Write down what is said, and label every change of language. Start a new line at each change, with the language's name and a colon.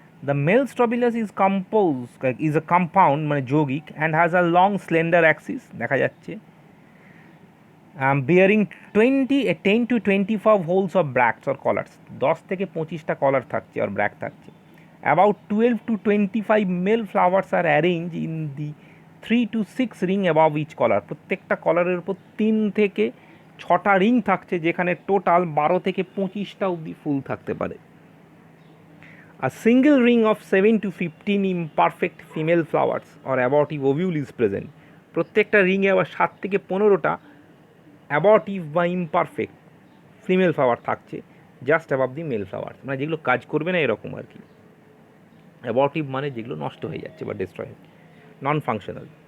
English: The male Strobilus is a compound
Bangla: মানে যৌগিক
English: and has a long slender axis
Bangla: দেখা যাচ্ছে
English: bearing 10 to 25 holes of bracts or collars
Bangla: 10 থেকে 25টা কলার থাকছে আর ব্র্যাক থাকছে.
English: About 12 to 25 male flowers are arranged in the 3 to 6 ring above each collar
Bangla: প্রত্যেকটা কলারের উপর 3 থেকে 6টা রিং থাকছে যেখানে টোটাল 12 থেকে 25টা অবধি ফুল থাকতে পারে.
English: A single ring of 7 to 15 imperfect female flowers or abortive ovule is present.
Bangla: প্রত্যেকটা রিংয়ে আবার 7 থেকে 15টা অ্যাবর্টিভ বা ইমপারফেক্ট ফিমেল ফ্লাওয়ার থাকছে
English: just above the male flower
Bangla: মানে যেগুলো কাজ করবে না এরকম আর কি. অ্যাবর্টিভ মানে যেগুলো নষ্ট হয়ে যাচ্ছে বা ডিস্ট্রয় নন ফাংশনাল.